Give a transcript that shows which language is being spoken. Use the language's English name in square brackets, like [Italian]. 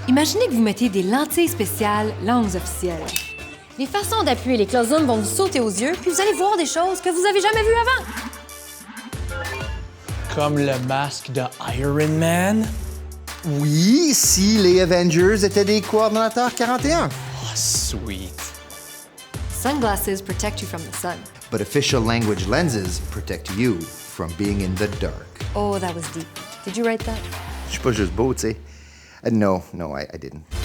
[French] Imaginez que vous mettez des lentilles spéciales langues officielles. Les façons d'appuyer les closums vont vous sauter aux yeux, puis vous allez voir des choses que vous avez jamais vues avant. Comme le masque de Iron Man? Oui, si les Avengers étaient des coordonnateurs 41. [English] Oh, sweet. Sunglasses protect you from the sun. But official language lenses protect you from being in the dark. Oh, that was deep. Did you write that? [French] Je suis pas juste beau, tu sais. [English] No, I didn't.